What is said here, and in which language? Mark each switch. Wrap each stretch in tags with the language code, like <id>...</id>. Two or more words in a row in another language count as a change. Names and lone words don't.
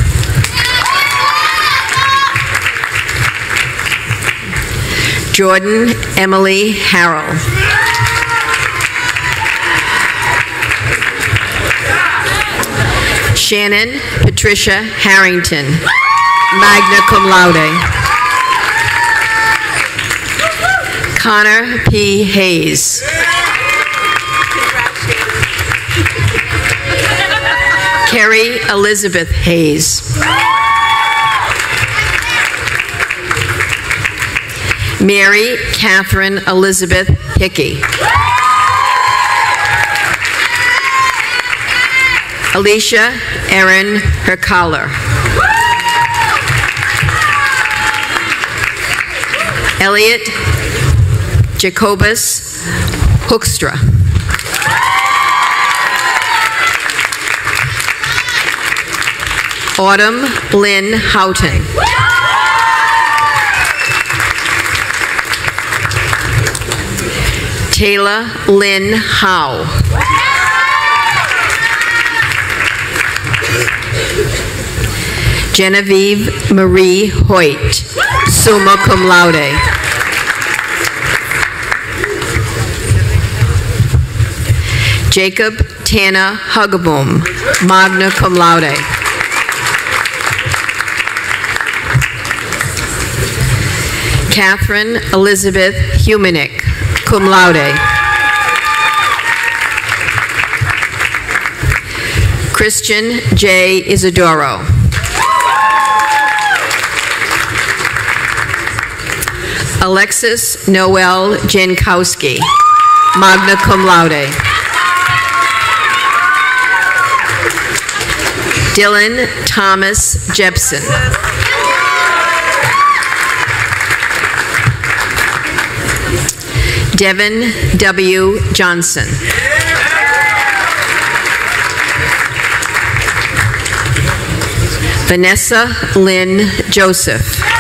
<en>Jordan Emily Harrell. Shannon Patricia Harrington,</en> <la>magna cum laude.</la> <en>Connor P. Hayes. Carrie Elizabeth Hayes. Mary Catherine Elizabeth Hickey. Alicia Erin Herkaller. Elliot Jacobus Hoekstra. Autumn Lynn Houghton. Taylor Lynn Howe. Genevieve Marie Hoyt,</en> <la>summa cum laude.</la> <en>Jacob Tanner Huggaboom,</en> <la>magna cum laude.</la> <en>Catherine Elizabeth Humanick,</en> <la>cum laude.</la> <en>Christian J. Isidoro. Alexis Noel Jankowski,</en> <la>magna cum laude.</la> <en>Dylan Thomas Jepson. Devin W. Johnson. Vanessa Lynn Joseph.</en>